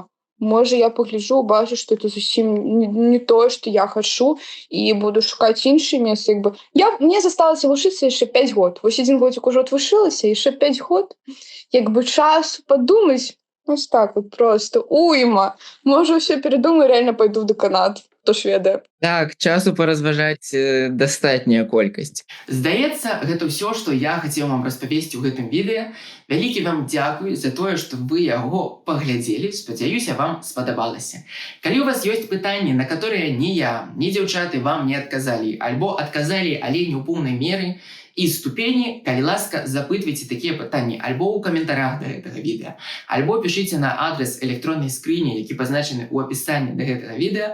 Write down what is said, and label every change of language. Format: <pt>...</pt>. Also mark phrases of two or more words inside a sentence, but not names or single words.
<be>Можа, я пагляджу, бачу, што это зусім не тое, што я хачу, і буду шукаць іншыя месцы. Як бы. Мне засталася вучыцца яшчэ 5 год. Вось 1 годзік ужо адвучылася, яшчэ 5 год. Як бы час падумаць,</be> <ru>так вот просто уйма.</ru> <be>Можа, ўсё перадумаю,</be> <ru>реально пойду в дэканат.</ru> <be>Хто ж ведае. Так, часу паразважаць дастатняя колькасць. Здаецца, гэта ўсё, што я хацеў вам распавесці ў гэтым відэа. Вялікі вам дзякуй за тое, што вы яго паглядзелі. Спадзяюся, вам спадабалася. Калі у вас ёсць пытанні,</be> <ru>на которые</ru> <be>ні я, ні дзяўчаты вам не адказалі, альбо адказалі, але не ў поўнай меры і ступені, калі ласка, запытвайце такія пытанні альбо ў каментарах да гэтага відэа, альбо пішыце на адрес электроннай скрыні, які пазначаны ў апісанні да гэтага відэа.</be>